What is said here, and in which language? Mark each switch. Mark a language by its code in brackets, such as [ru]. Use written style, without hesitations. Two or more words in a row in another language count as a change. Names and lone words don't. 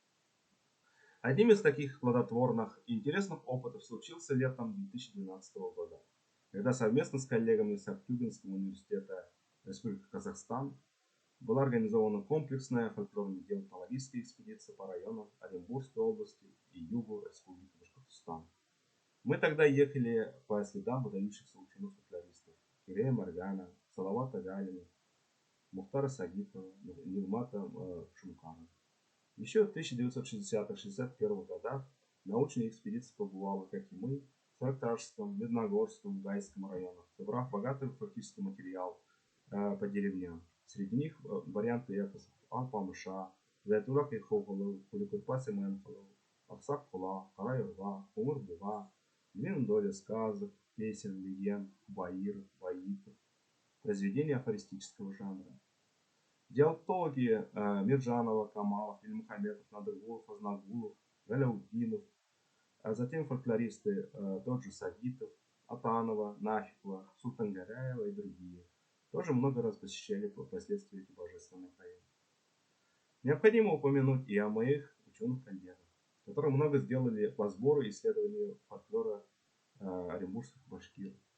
[ru] Одним из таких плодотворных и интересных опытов случился летом 2012 года, когда совместно с коллегами с Актюбинского университета Республики Казахстан была организована комплексная фольклорно-диалектологическая экспедиция по районам Оренбургской области и югу Республики Башкортостан. Мы тогда ехали по следам выдающихся ученых-фольклористов Кирея Маргана, Салавата Галина, Мухтара Сагитова, Нигмата Шумкана. Еще в 1960-61 годах научная экспедиция побывала, как и мы, в Саркташском, Медногорском, Гайском районах, собрав богатый фактический материал по деревням. Среди них варианты эпосов Алпамыша, Зайтулак и Хохолов, Куликурпас и Мэнхолов, Аксак Хула, Карайырга, Умыр Буга, длинная доля сказок, песен, легенд, баир, баитов, произведения афористического жанра. Диалектологи Миржанова, Камалов, Ильмухаметов, Надыргулов, Азнагулов, Галяутдинов, а затем фольклористы тот же Сагитов, Атанова, Нафикова, Султангаряева и другие тоже много раз посещали впоследствии эти божественные районы. Необходимо упомянуть и о моих ученых-коллегах, которые много сделали по сбору и исследованию фольклора оренбургских башкир.